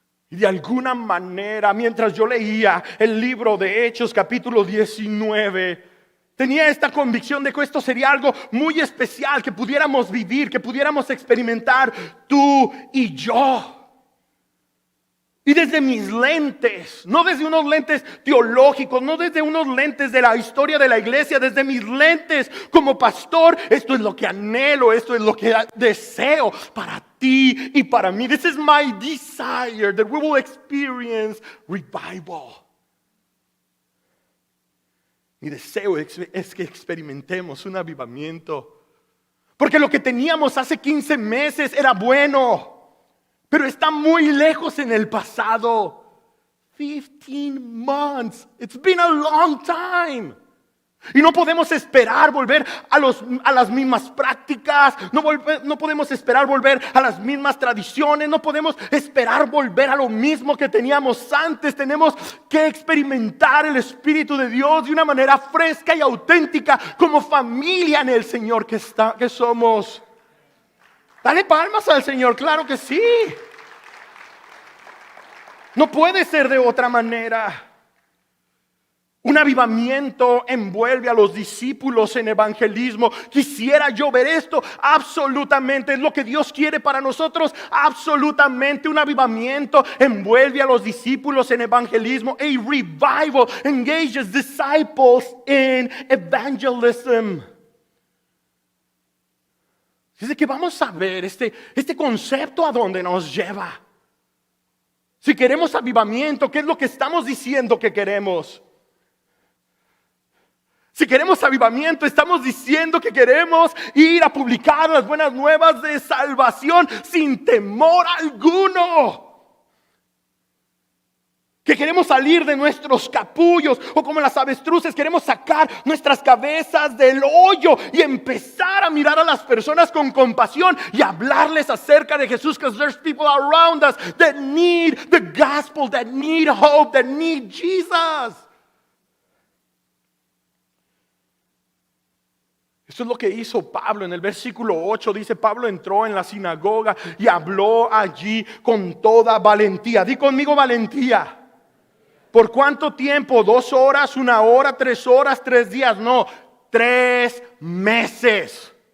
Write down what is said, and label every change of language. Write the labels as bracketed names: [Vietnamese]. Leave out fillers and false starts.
[Spanish] Y de alguna manera, mientras yo leía el libro de Hechos capítulo 19, tenía esta convicción de que esto sería algo muy especial, que pudiéramos vivir, que pudiéramos experimentar tú y yo. Y desde mis lentes, no desde unos lentes teológicos, no desde unos lentes de la historia de la iglesia, desde mis lentes como pastor, esto es lo que anhelo, esto es lo que deseo para ti y para mí. [English] This is my desire, that we will experience revival. [Spanish] Mi deseo es que experimentemos un avivamiento, porque lo que teníamos hace 15 meses era bueno, pero está muy lejos en el pasado. [English] 15 months. It's been a long time. [Spanish] Y no podemos esperar volver a las mismas prácticas. No podemos esperar volver a las mismas tradiciones. No podemos esperar volver a lo mismo que teníamos antes. Tenemos que experimentar el Espíritu de Dios de una manera fresca y auténtica, como familia en el Señor que somos. Dale palmas al Señor, claro que sí. No puede ser de otra manera. Un avivamiento envuelve a los discípulos en evangelismo. Quisiera yo ver esto. Absolutamente, es lo que Dios quiere para nosotros. Absolutamente, un avivamiento envuelve a los discípulos en evangelismo. [English] A revival engages disciples in evangelism. [Spanish] Dice que vamos a ver este concepto a dónde nos lleva. Si queremos avivamiento, ¿qué es lo que estamos diciendo que queremos? Si queremos avivamiento, estamos diciendo que queremos ir a publicar las buenas nuevas de salvación sin temor alguno. Que queremos salir de nuestros capullos, o como las avestruces, queremos sacar nuestras cabezas del hoyo y empezar a mirar a las personas con compasión y hablarles acerca de Jesús. [English] Because there's people around us that need the gospel, that need hope, that need Jesus. [Spanish] Esto es lo que hizo Pablo en el versículo 8. Dice: Pablo entró en la sinagoga y habló allí con toda valentía. Di conmigo: valentía. ¿Por cuánto tiempo? 2 horas, 1 hora, 3 horas, 3 días. No, 3 meses.